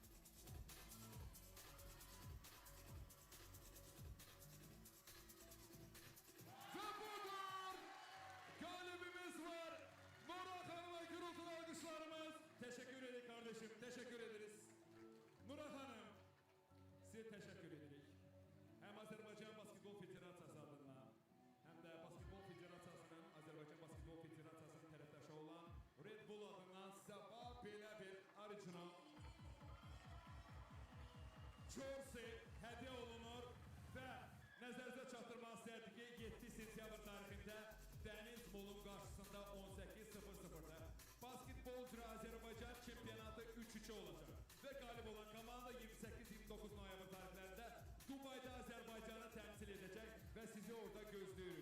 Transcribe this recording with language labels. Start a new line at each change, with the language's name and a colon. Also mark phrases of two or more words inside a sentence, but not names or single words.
Azerbaijani: Və budur! Qalibimiz var. Nuray xanıma gürültülü alqışlarımız.
Turkish: Teşekkür edik kardeşim, teşekkür ederiz. Nuray xanım, size teşekkür edirik.
Azerbaijani: Hem Azerbaycan Basketbol Federasyası adına, hem de Basketbol Federasiyasının, Azerbaycan Basketbol Federasiyasının tərəfdaşı olan Red Bull adından sabah belə bir original jersey hədiyyə olunur və nəzərinizə çatdırmaq istərdik ki, 7 sentyabr tarixində Dəniz Molun qarşısında 18:00'da Basketbolcu Azerbaycan çempionatı 3-2 olacaq və qalib olan komanda 28-29 noyabr tarixlərində Dubayda Azərbaycanı təmsil edəcək və sizi orada gözləyirik.